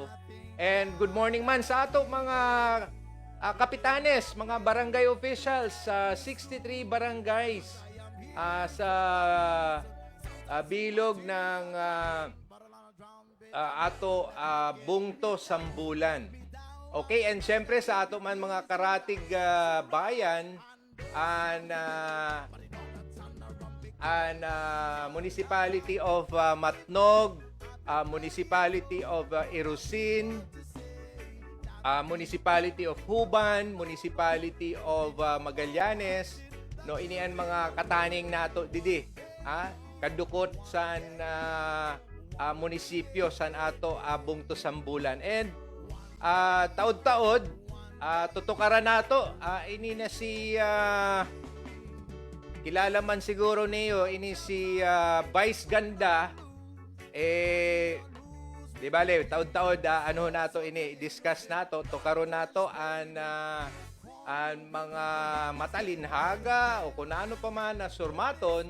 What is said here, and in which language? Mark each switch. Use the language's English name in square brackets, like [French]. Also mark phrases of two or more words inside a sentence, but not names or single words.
[English] And good morning [Bikol] man sa ato mga kapitanes, mga barangay officials sa 63 barangays sa bilog ng ato Bungto, Sambulan. [English] Okay, and [Bikol] syempre sa ato man mga karatig bayan and Municipality of Matnog, Municipality of Irusin, Municipality of Huban, Municipality of Magallanes, no, inian mga kataning nato didi, kadukot san munisipyo san ato Bungto, Sambulan. And taod-taod, tutukaran nato, ini na si kilala man siguro niyo, ini si Vice Ganda, di bale, taod-taod, ano nato ini, discuss nato, tukaron nato ang mga matalinhaga o kung ano pa man na surmaton.